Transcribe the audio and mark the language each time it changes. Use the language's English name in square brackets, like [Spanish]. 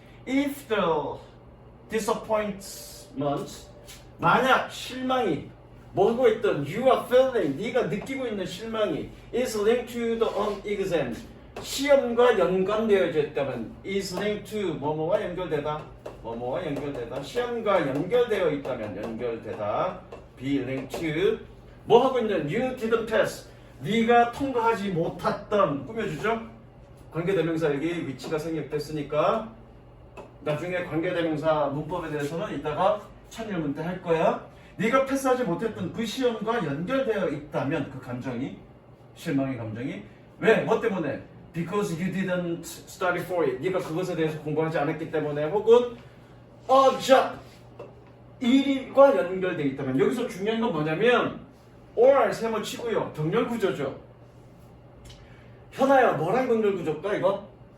[English] If the disappointment, [Korean] 만약 실망이 뭐고 있던 [English] you are feeling, [Korean] 네가 느끼고 있는 실망이 [English] is linked to the exam, [Korean] 시험과 연관되어져 있다면 is linked to 뭐뭐와 연결되다, 뭐뭐와 연결되다, 시험과 연결되어 있다면 연결되다, be linked to 뭐 하고 있는 [English] you didn't pass, [Korean] 네가 통과하지 못했던 꾸며주죠. 관계대명사 여기 위치가 생략됐으니까 나중에 관계대명사 문법에 대해서는 이따가 참여문 때 할 거야. 네가 패스하지 못했던 그 시험과 연결되어 있다면 그 감정이, 실망의 감정이 왜? 뭐 때문에? [English] Because you didn't study for it. [Korean] 네가 그것에 대해서 공부하지 않았기 때문에, 혹은 [English] a job, [Korean] 일과 연결되어 있다면. 여기서 중요한 건 뭐냐면 or 세모 치고요. 병렬 구조죠. 현아야, 뭐랑 병렬 구조일까 이거?